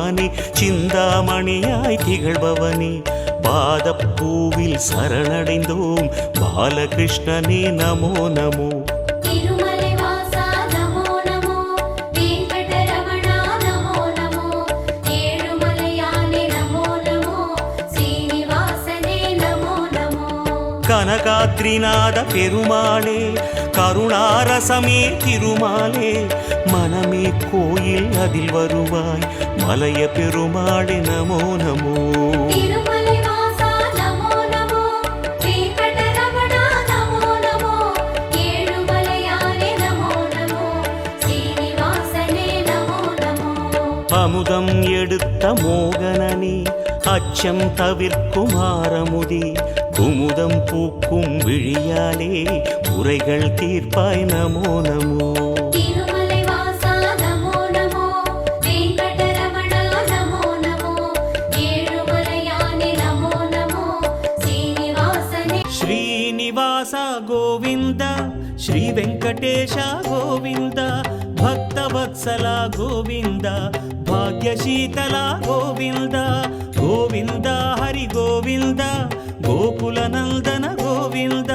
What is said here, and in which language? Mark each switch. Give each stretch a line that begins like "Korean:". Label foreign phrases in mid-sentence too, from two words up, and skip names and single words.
Tamil: சிந்தாமணியாய் திகழ்பவனே பாதப்பூவில் சரணடைந்தோம் பாலகிருஷ்ணனே நமோ நமோ. திருமலை வாசா நமோ நமோ வெங்கடரமணா நமோ நமோ ஏழுமலையானே நமோ நமோ ஸ்ரீனிவாசனே நமோ நமோ. கனகாத்ரிநாத பெருமாளே கருணாரசமே திருமாலே மனமே கோயில் அதில் வருவாய் மலைய பெருமாளே நமோ நமோ. திருமலை வாசா நமோ நமோ வெங்கடரமணா நமோ நமோ ஏழுமலையானே நமோ நமோ ஸ்ரீனிவாசனே நமோ நமோ. அமுதம் எடுத்த மோகனனே அச்சம் தவிர்க்கும் ஆரமுதி குமுதம் பூக்கும் விழியாலே குறைகள் தீர்ப்பாய் நமோ நமோ. திருமலை வாசா நமோ நமோ வெங்கடரமணா நமோ நமோ ஏழுமலையானே நமோ நமோ ஸ்ரீனிவாசனே.
Sanskrit: శ్రీనివాస గోవింద శ్రీ వెంకటేశ గోవింద భక్తవత్సల గోవింద భాగ్యశీతల గోవింద గోవింద హరి గోవింద గోకుల నందన గోవింద.